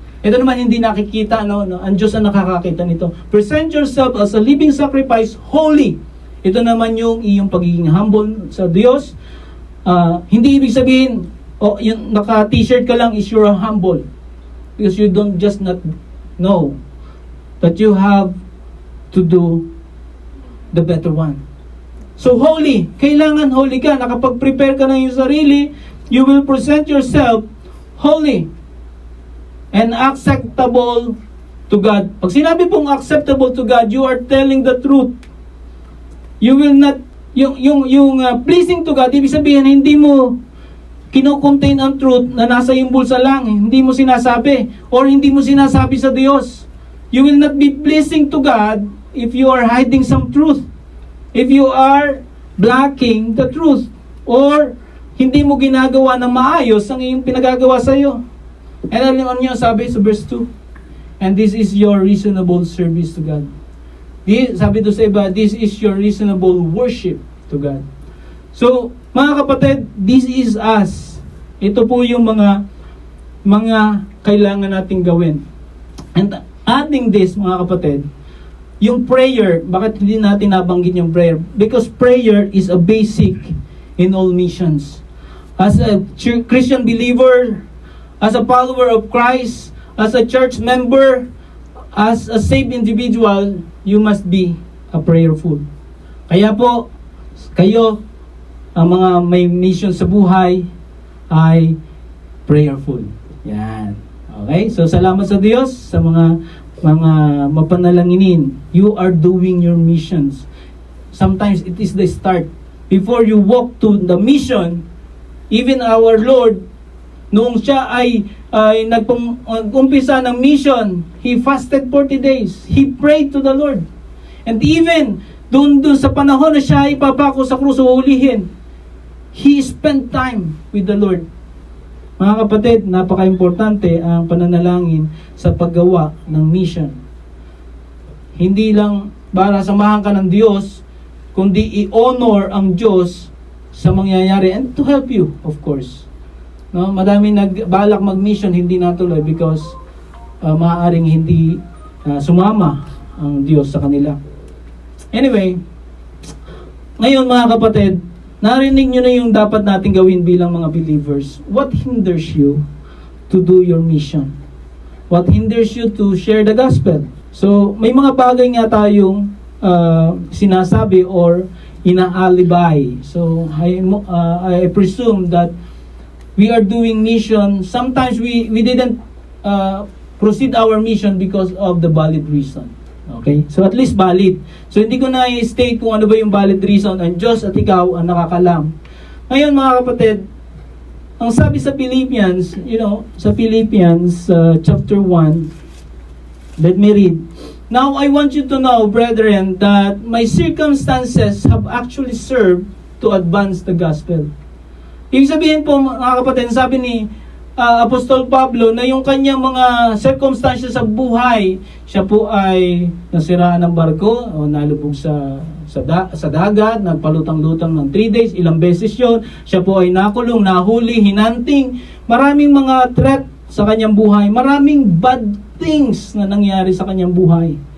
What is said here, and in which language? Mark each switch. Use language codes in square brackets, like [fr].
[tl] Ito naman hindi nakikita, ang Diyos ang nakakakita nito. [en] Present yourself as a living sacrifice, holy. [tl] Ito naman yung iyong pagiging humble sa Diyos. Hindi ibig sabihin, yung naka-t-shirt ka lang [en] is you're humble. Because you don't just not know that you have to do the better one. So holy, [tl] kailangan holy ka. Nakapag-prepare ka ng iyong sarili, [en] you will present yourself holy and acceptable to God. Pag sinabi pong acceptable to God, you are telling the truth. You will not, [tl] yung pleasing to God, ibig sabihin, hindi mo kino-contain ang truth na nasa iyong bulsa lang. Hindi mo sinasabi or hindi mo sinasabi sa Diyos. [en] You will not be pleasing to God if you are hiding some truth. If you are blocking the truth [tl] or hindi mo ginagawa ng maayos ang iyong pinagagawa sa iyo. [en] And [tl] alam niyo sabi sa [en] verse 2, and this is your reasonable service to God. [tl] Sabi doon sa iba, [en] this is your reasonable worship to God. So, [tl] mga kapatid, [en] this is us. [tl] Ito po yung mga kailangan nating gawin. [en] And adding this, [tl] mga kapatid, yung prayer, bakit hindi natin nabanggit yung prayer? [en] Because prayer is a basic in all missions. As a Christian believer, as a follower of Christ, as a church member, as a saved individual, you must be a prayerful. [tl] Kaya po, kayo, ang mga may mission sa buhay, ay prayerful. Yan. Okay? So, salamat sa Diyos, sa mga mapanalanginin. [en] You are doing your missions. Sometimes it is the start. Before you walk to the mission, even our Lord, [tl] noong siya ay nag-umpisa ng mission, [en] He fasted 40 days. He prayed to the Lord. And even [tl] doon sa panahon na siya ay ipapako sa krus o hulihin, [en] He spent time with the Lord. [tl] Mga kapatid, napaka-importante ang pananalangin sa paggawa ng mission. Hindi lang para samahan ka ng Diyos, kundi i-honor ang Diyos sa mangyayari [en] and to help you, of course. [tl] No, madami nagbalak mag-mission, hindi natuloy because maaaring hindi sumama ang Diyos sa kanila. Anyway, ngayon mga kapatid, narinig nyo na yung dapat natin gawin bilang mga believers. [en] What hinders you to do your mission? What hinders you to share the gospel? [tl] So, may mga bagay nga tayong sinasabi or inaalibay. [en] So, I presume that we are doing mission. Sometimes we didn't proceed our mission because of the valid reason. [tl] Okay? [en] So at least valid. [tl] So hindi ko na i-state kung ano ba yung valid reason. Ang Diyos at ikaw ang nakakalam. Ngayon mga kapatid, ang sabi sa Philippians, sa Philippians chapter 1, [en] let me read. Now I want you to know, brethren, that my circumstances have actually served to advance the gospel. [tl] Ibig sabihin po, mga kapatid, sabi ni Apostol Pablo na yung kanyang mga circumstances sa buhay, siya po ay nasiraan ng barko o nalubog sa dagat, nagpalutang-lutang ng 3 days, ilang beses yon. Siya po ay nakulong, nahuli, hinanting, maraming mga threat sa kanyang buhay, maraming bad things na nangyari sa kanyang buhay.